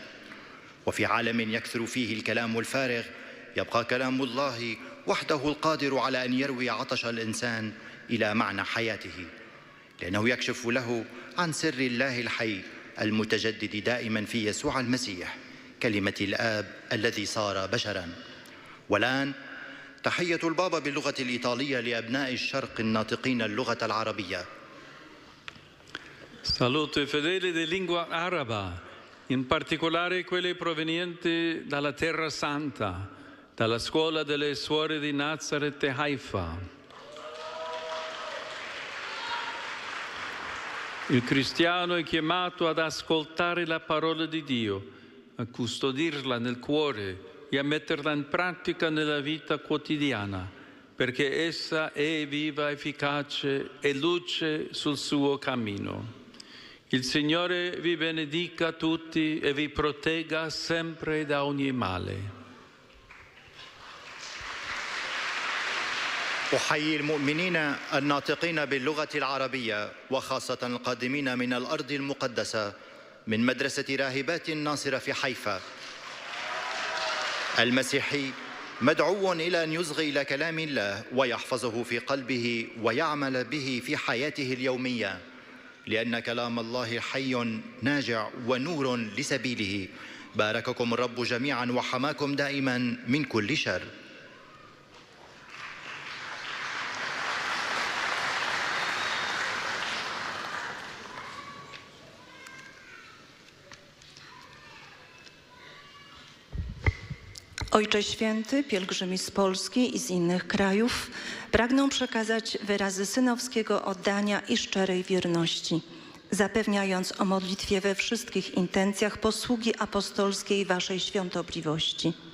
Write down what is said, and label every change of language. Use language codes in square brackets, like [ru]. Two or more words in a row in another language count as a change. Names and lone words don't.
[ar] وفي عالم يكثر فيه الكلام الفارغ يبقى كلام الله وحده القادر على أن يروي عطش الإنسان إلى معنى حياته، لأنه يكشف له عن سر الله الحي المتجدد دائما في يسوع المسيح كلمة الآب الذي صار بشرا. والآن تحية البابا باللغة الإيطالية لأبناء الشرق الناطقين اللغة العربية. [it] Saluto i fedeli di lingua araba, in particolare quelli provenienti dalla Terra Santa, dalla scuola delle suore di Nazareth e Haifa. Il cristiano è chiamato ad ascoltare la parola di Dio, a custodirla nel cuore e a metterla in pratica nella vita quotidiana, perché essa è viva, efficace e luce sul suo cammino. Il Signore vi benedica tutti e vi protegga sempre da ogni male. [ar] أحيي المؤمنين الناطقين باللغة العربية وخاصة القادمين من الأرض المقدسة من مدرسة راهبات الناصرة في حيفا. المسيحي مدعو إلى أن يصغي إلى كلام الله ويحفظه في قلبه ويعمل به في حياته اليومية، لأن كلام الله حي ناجع ونور لسبيله. بارككم الرب جميعا وحماكم دائما من كل شر. [pl] Ojcze Święty, pielgrzymi z Polski i z innych krajów pragną przekazać wyrazy synowskiego oddania i szczerej wierności, zapewniając o modlitwie we wszystkich intencjach posługi apostolskiej Waszej świątobliwości.